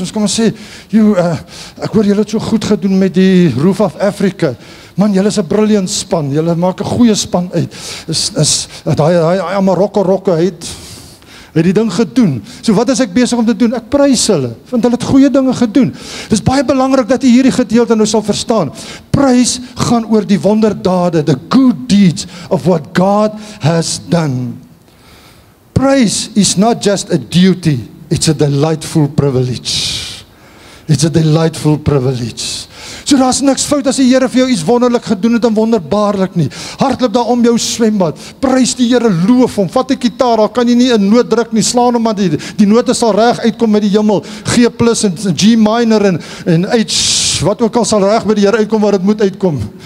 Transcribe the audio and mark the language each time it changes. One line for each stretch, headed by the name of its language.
Afrikaans: Ons kan maar sê, ek hoor julle het so goed gedoen met die Roof of Africa. Man, julle is 'n brilliant span. Julle maak 'n goeie span uit. Daai Marokko het die ding gedoen. So wat is ek besig om te doen? Ek prys hulle, want hulle het goeie dinge gedoen. Dis baie belangrik dat jy hierdie gedeelte nou sal verstaan. Prys gaan oor die wonderdade,
English: the good deeds of what God has done. Praise is not just a duty, it's a delightful privilege. It's a delightful privilege.
Afrikaans: So daar's niks fout as die Here vir jou iets wonderlik gedoen het en wonderbaarlik nie. Hardloop daar om jou swembad, prys die Here, loof hom, vat 'n gitaar, al kan jy nie 'n noot druk nie, slaan hom maar die note sal reg uitkom met die hemel, G plus en G minor en H, wat ook al sal reg by die Here uitkom waar dit moet uitkom.